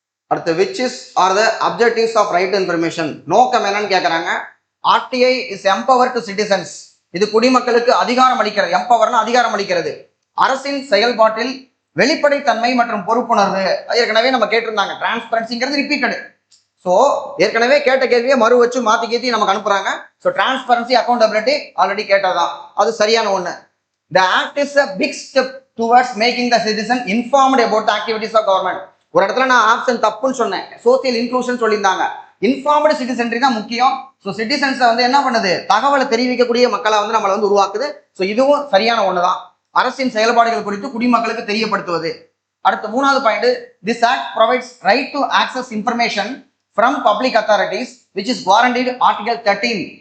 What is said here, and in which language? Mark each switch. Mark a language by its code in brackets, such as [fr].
[en] அடுத்து which is are the objectives of right to information? [ta] நோக்கம் என்னன்னு கேட்கறாங்க. [en] RTI is empowered to citizens. [ta] இது குடிமக்களுக்கு அதிகாரம் அளிக்கிறது. எம்பவர்னா அதிகாரம் அளிக்கிறது. அரசின் செயல்பாட்டில் வெளிப்படைத்தன்மை மற்றும் பொறுப்புணர்வு. ஏற்கனவே நம்ம கேட்டிருந்தாங்க. டிரான்ஸ்பரன்சிங்கிறது ரிப்பீட்டடு. ஸோ ஏற்கனவே கேட்ட கேள்வியை மறு வச்சு மாற்றி கேத்தி நமக்கு அனுப்புறாங்க. ஸோ டிரான்ஸ்பரன்சி அக்கௌண்டபிலிட்டி ஆல்ரெடி கேட்டதான், அது சரியான ஒன்று. [en] The act is a big step towards making the citizen informed about the activities of government. [ta] ஒரு இடத்துல நான் ஆப்ஷன் தப்புன்னு சொன்னேன், சோசியல் இன்க்ளூஷன் சொல்லியிருந்தாங்க. இன்ஃபார்ம்டு சிட்டிசன்ட்ரி தான் முக்கியம். ஸோ சிட்டிசன்ஸை வந்து என்ன பண்ணுது, தகவலை தெரிவிக்கக்கூடிய மக்களை வந்து நம்மளை வந்து உருவாக்குது. ஸோ இதுவும் சரியான ஒன்று தான். அரசின் செயல்பாடுகள் குறித்து குடிமக்களுக்கு தெரியப்படுத்துவது. [en] அடுத்து 3வது point, this act provides right to access information from public authorities which is guaranteed article 13.